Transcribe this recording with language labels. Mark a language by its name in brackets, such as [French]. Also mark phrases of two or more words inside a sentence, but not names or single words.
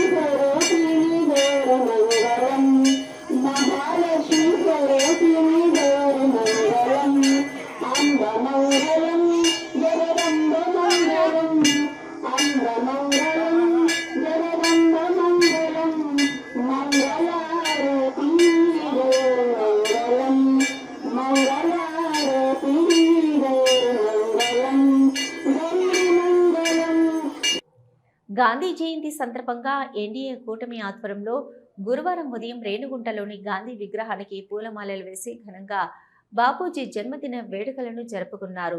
[Sanskrit] स्वरूपिणी गौर मंगलम महालक्ष्मी स्वरूपिणी गौर मंगलम अम्ब मंगलम जगदम्ब मंगलम अम्ब मंगलम जगदम्ब मंगलम मंगलारती गौर मंगलम मंगलारती [Telugu] గాంధీ జయంతి సందర్భంగా ఎన్డీఏ కూటమి ఆధ్వర్యంలో గురువారం ఉదయం రేణుగుంటలోని గాంధీ విగ్రహానికి పూలమాలలు వేసి ఘనంగా బాపూజీ జన్మదిన వేడుకలను జరుపుకున్నారు.